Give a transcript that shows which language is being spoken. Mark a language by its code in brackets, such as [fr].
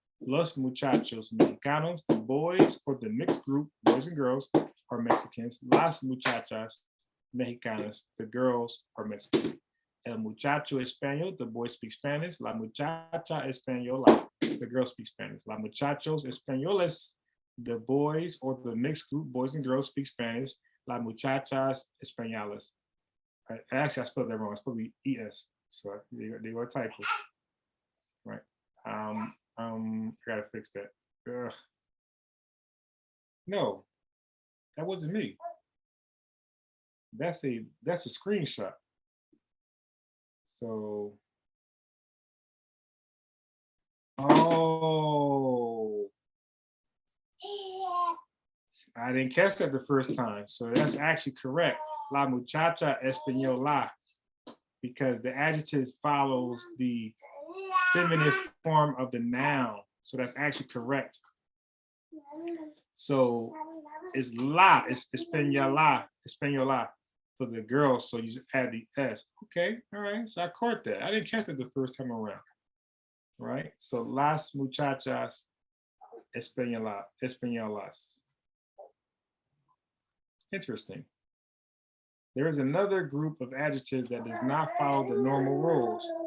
[es] Los muchachos mexicanos. [en] The boys or the mixed group, boys and girls, are Mexicans. [es] Las muchachas mexicanas. [en] The girls are Mexican. [es] El muchacho español. [en] The boy speaks Spanish. [es] La muchacha española. [en] The girl speaks Spanish. [es] La muchachos españoles. [en] The boys or the mixed group, boys and girls, speak Spanish. [es] La muchachas españolas. [en] Actually, I spelled that wrong. It's supposed to be es. So they were typos. Right. I gotta fix that. Ugh. No, that wasn't me. That's a screenshot. So, oh, I didn't catch that the first time. So that's actually correct. [es] La muchacha española, [en] because the adjective follows the feminine form of the noun. So that's actually correct. So it's la, it's española for the girls. So you just add the S. Okay, all right. So I caught that. I didn't catch it the first time around. Right? [es] So las muchachas españolas. [en] Interesting. There is another group of adjectives that does not follow the normal rules.